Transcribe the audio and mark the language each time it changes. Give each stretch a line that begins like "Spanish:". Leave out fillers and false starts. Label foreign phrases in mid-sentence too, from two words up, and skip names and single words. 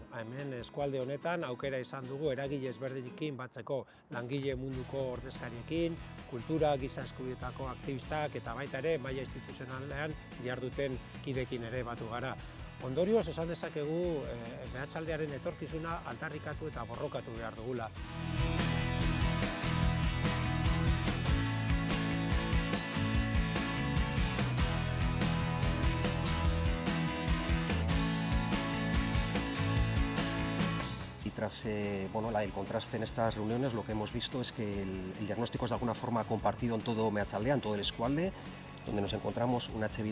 Basque: Hemen eskualde honetan aukera izan dugu eragile ezberdinekin batzeko, langile munduko ordezkariekin, kultura, giza eskubietako aktivistak eta baita ere maila instituzionalean diharduten kidekin ere batu gara. Ondorioz esan dezakegu Meatzaldearen etorkizuna aldarrikatu eta borrokatu behar dugula.
Spanish: Tras el contraste en estas reuniones, lo que hemos visto es que el diagnóstico es de alguna forma compartido en todo Meatzaldea, en todo el eskualde, donde nos encontramos un H.